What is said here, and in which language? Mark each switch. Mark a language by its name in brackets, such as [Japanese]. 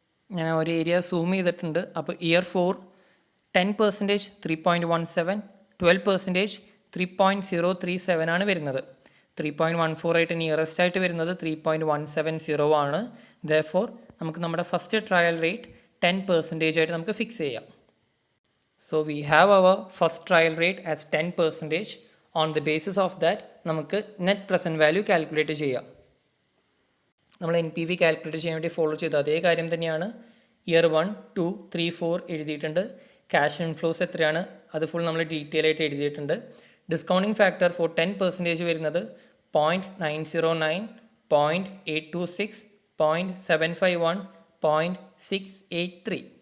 [Malayalam] ഞാൻ ഒരു area zoom ചെയ്തിട്ടുണ്ട്. അപ്പോൾ ഇയർ 4 10% 3.17, 12% 3.037 ആണ് വരുന്നത്. 3.14 ആയിട്ട് നിയറസ്റ്റ് ആയിട്ട് വരുന്നത് 3.170 ആണ്. ദെയർഫോർ നമുക്ക് നമ്മുടെ ഫസ്റ്റ് ട്രയൽ റേറ്റ് 10% ആയിട്ട് നമുക്ക് ഫിക്സ് ചെയ്യാം. [English] So we have our first trial rate as 10%. On the basis of that [Malayalam] നമുക്ക് നെറ്റ് പ്രസൻറ്റ് വാല്യൂ കാൽക്കുലേറ്റ് ചെയ്യാം. നമ്മൾ എൻ പി വി കാൽക്കുലേറ്റ് ചെയ്യാൻ വേണ്ടി ഫോളോ ചെയ്ത അതേ കാര്യം തന്നെയാണ്. ഇയർ 1, 2, 3, 4 എഴുതിയിട്ടുണ്ട്. ക്യാഷ് ഇൻഫ്ലോസ് എത്രയാണ് അത് ഫുൾ നമ്മൾ ഡീറ്റെയിൽ ആയിട്ട് എഴുതിയിട്ടുണ്ട്. ഡിസ്കൗണ്ടിങ് ഫാക്ടർ ഫോർ 10% വരുന്നത് 0.909, 0.826, 0.751, 0.683.